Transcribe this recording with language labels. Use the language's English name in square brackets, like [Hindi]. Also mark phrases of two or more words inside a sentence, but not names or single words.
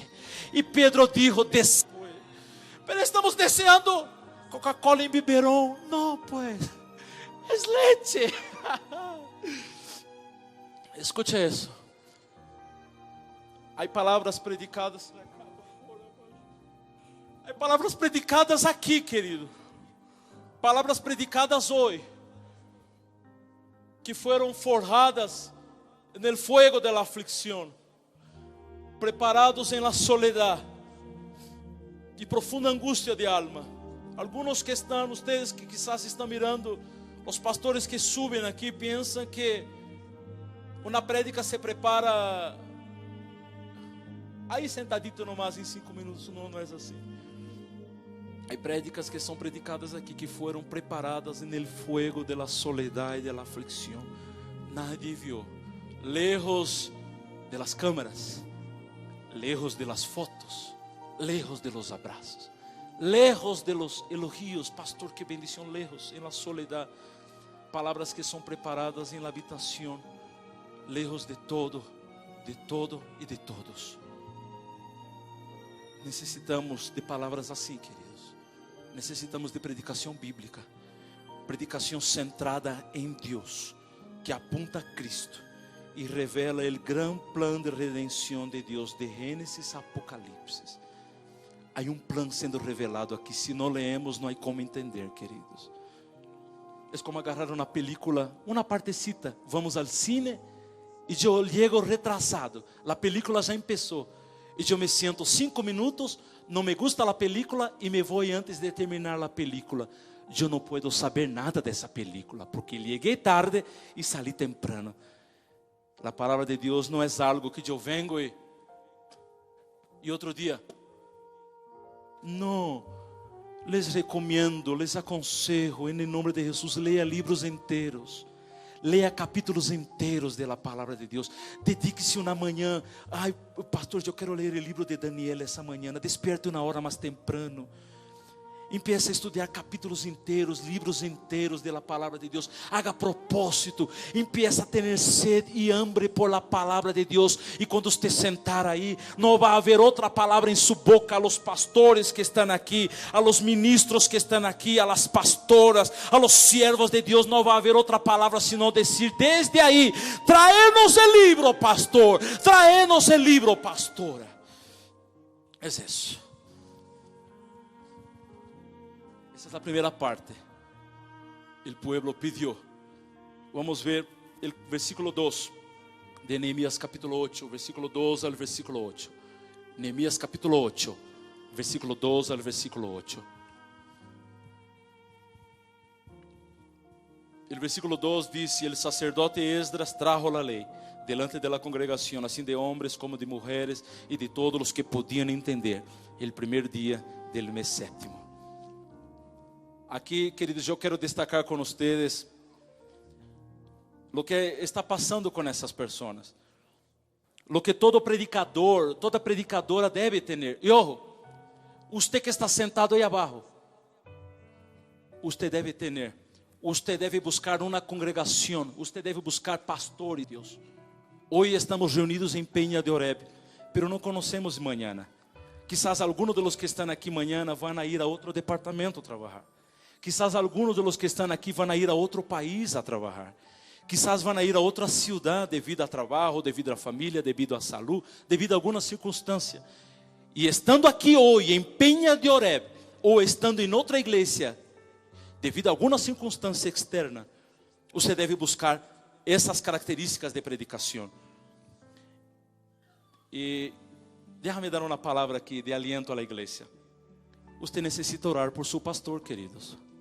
[Spanish] Y Pedro dijo: pero estamos deseando Coca-Cola en biberón. No, pues es leche. Escuche eso. Hay palabras predicadas. Hay palabras predicadas aqui, querido. [Portuguese] Palavras predicadas hoje, que foram forjadas no [Spanish] fuego de la aflicción, preparados en la soledad y profunda angustia de alma. Algunos que están, ustedes que quizás [Portuguese] estão mirando, os pastores que subem aqui pensam que uma prédica se prepara aí [Spanish] sentadito nomás [Portuguese] em 5 minutos. Não é assim. Há prédicas que são predicadas aqui, que foram preparadas no [Spanish] fuego de la soledad [Portuguese] e [Spanish] de la aflicción. Nadie viu, lejos de las câmeras, lejos de las fotos, lejos de los abrazos, lejos de los elogios. Pastor, que bendición. Lejos en la soledad, [Portuguese] palavras que são preparadas em [Spanish] la habitación, lejos de todo e de todos. [Portuguese] Necessitamos de palavras assim, queridos. Necessitamos de predicação bíblica, predicação centrada em Deus, que apunta a Cristo e revela o grande plano de redenção de Deus, de Gênesis a Apocalipse. Há plano sendo revelado aqui. Se não leemos, não há como entender, queridos. É como agarrar uma película, uma partecita. Vamos ao cine e eu chego retrasado. A película já começou. E eu me siento 5 minutos, não [Spanish] me gusta [Portuguese] a película e me vou antes de terminar a película. Eu não posso saber nada dessa película, porque cheguei tarde e saí temprano. A palavra de Deus não é algo que eu vengo e outro dia. [Spanish] Não, les recomendo, les aconsejo, [Portuguese] em nome de Jesus, leia livros inteiros. Leia capítulos inteiros da palavra de Deus. Dedique-se uma manhã. Ai, pastor, eu quero ler o livro de Daniel essa manhã. Desperte uma hora mais temprano. Empiece a estudar capítulos inteiros, livros inteiros da palavra de Deus. [Spanish] Haga propósito. Empiece a [Portuguese] ter sede e [Spanish] hambre por la [Portuguese] palavra de Deus. E quando você sentar aí, não vai haver outra palavra em sua boca. [Spanish] A los pastores [Portuguese] que estão aqui, [Spanish] a los ministros [Portuguese] que estão aqui, [Spanish] a las pastoras, a los siervos [Portuguese] de Deus, não vai haver outra palavra senão dizer desde aí: trae-nos o livro, pastor. Trae-nos o livro, pastora. É isso. Essa é a primeira parte. [Spanish] O pueblo pidió. [Portuguese] Vamos ver o versículo 2 de Neemias capítulo 8, versículo 2 ao versículo 8. Neemias capítulo 8, versículo 2 ao versículo 8. O versículo 2 diz: [Spanish] el sacerdote Esdras trajo la ley delante de la congregación, [Portuguese] assim de homens como de mulheres e de todos os que podiam entender, [Spanish] el primer dia del mes sétimo. [Portuguese] Aqui, queridos, eu quero destacar com vocês o que está passando com essas pessoas, o que todo predicador, toda predicadora deve ter. E ojo, você que está sentado aí abaixo, você deve ter Usted deve buscar uma congregação. Usted deve buscar pastores, Deus. Hoje estamos reunidos em Peña de Oreb, pero não conhecemos mañana. [Spanish] Quizás algunos de los que están aquí mañana van a ir a otro departamento a trabajar. Quizás algunos de los que están aquí van a ir a otro país a trabajar. Quizás van a ir a otra ciudad debido a trabajo, debido a familia, debido a salud, debido a alguna circunstancia. Y estando aquí hoy en Peña de Oreb, o estando en otra iglesia, [Portuguese] devido a alguma circunstância externa, você deve buscar essas características de predicação. E déjame dar uma palavra aqui de aliento à igreja. Você necessita orar por seu pastor, queridos.